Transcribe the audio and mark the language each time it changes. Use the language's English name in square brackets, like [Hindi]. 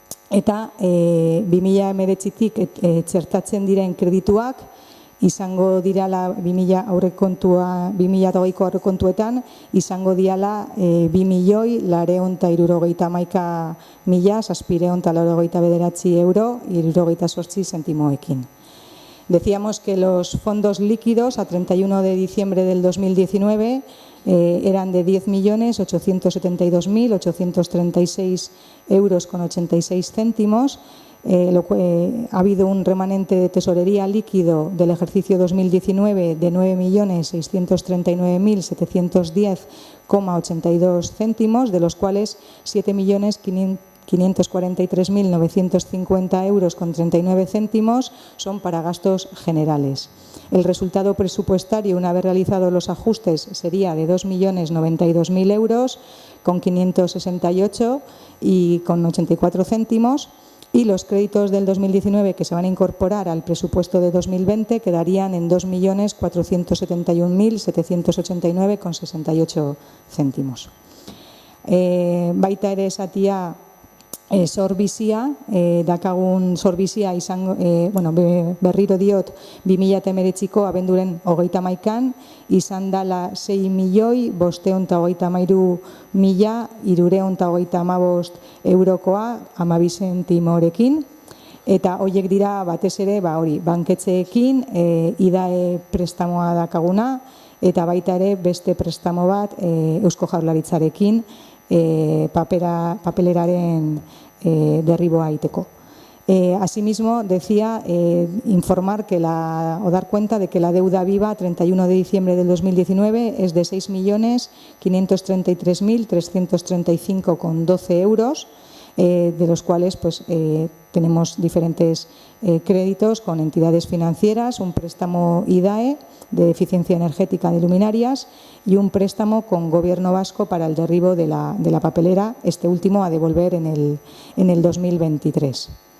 [Basque] Eta 2019tik txertatzen diren kredituak izango dirala 2020ko aurrekontuetan izango diala 2.063.789,78 euro 78 zentimoekin. [Spanish] Decíamos que los fondos líquidos a 31 de diciembre del 2019 eran de 10.872.836 euros con 86 céntimos. Ha habido un remanente de tesorería líquido del ejercicio 2019 de 9.639.710,82 céntimos, de los cuales 7.543.950 euros con 39 céntimos son para gastos generales. El resultado presupuestario, una vez realizados los ajustes, sería de 2.092.000 euros con 568 y con 84 céntimos. Y los créditos del 2019 que se van a incorporar al presupuesto de 2020 quedarían en 2.471.789,68 céntimos. [Basque] Baita ere esatia zorbizia, dakagun zorbizia izango, berriro diot 2019ko abenduren 31an izan dala 6.553.335 eurokoa 12 zentimorekin, eta horiek dira batez ere banketxeekin IDAE prestamoa dakaguna, eta baita ere beste prestamo bat Eusko Jaurlaritzarekin papeleraren derriboa egiteko. [Spanish] Asimismo, decía informar que o dar cuenta de que la deuda viva a 31 de diciembre del 2019 es de 6.533.335,12 euros, de los cuales tenemos diferentes créditos con entidades financieras, un préstamo IDAE de eficiencia energética de luminarias y un préstamo con Gobierno vasco para el derribo de la papelera, este último a devolver en el 2023.